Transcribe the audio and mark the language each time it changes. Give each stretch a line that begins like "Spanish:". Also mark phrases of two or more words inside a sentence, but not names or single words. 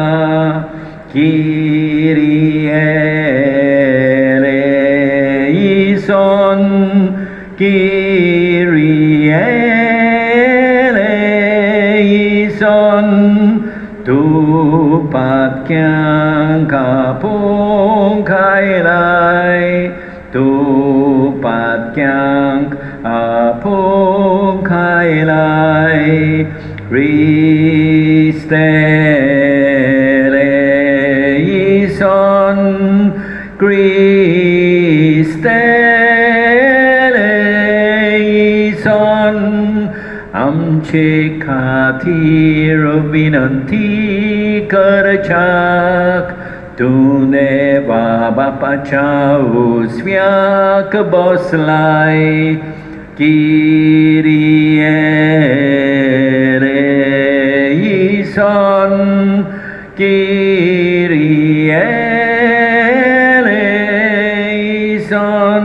Greek: Κύριε ἐλέησον, Κύριε ἐλέησον,
Konkani: तूं पातक्यांक आपोवंक आयलाय, तूं पातक्यांक आपोवंक आयलाय.
Greek: Χριστὲ ἐλέησον, Χριστὲ ἐλέησον, आमचे खातीर विनंती करच्याक तूं देवा बापाच्या उजव्याक बसलाय. Κύριε ἐλέησον, Κύριε ἐλέησον.